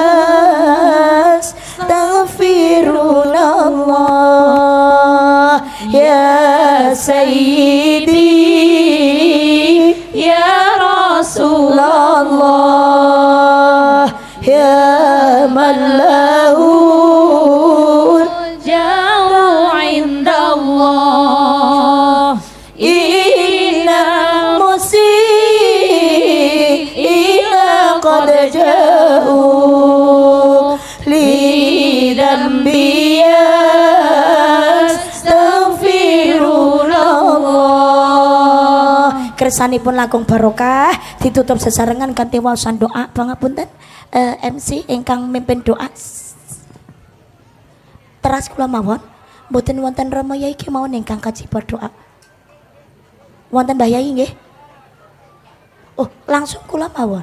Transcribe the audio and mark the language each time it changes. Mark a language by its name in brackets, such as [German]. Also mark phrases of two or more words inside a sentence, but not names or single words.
[Arabic] أستغفر الله يا سيدي يا رسول الله يا من له الجاه عند الله إن ال مسيئين قد جاؤوا لذنب أستغفر الله. [Javanese] Kersanipun langkung barokah, ditutup sesarengan kanthi waosan doa. Pangapunten MC ingkang mimpin doa. Teras kula mawon, mboten wonten Rama Yai kemawon ingkang kajiba doa. Wonten Mbah Yai nggih? Oh, langsung kula mawon.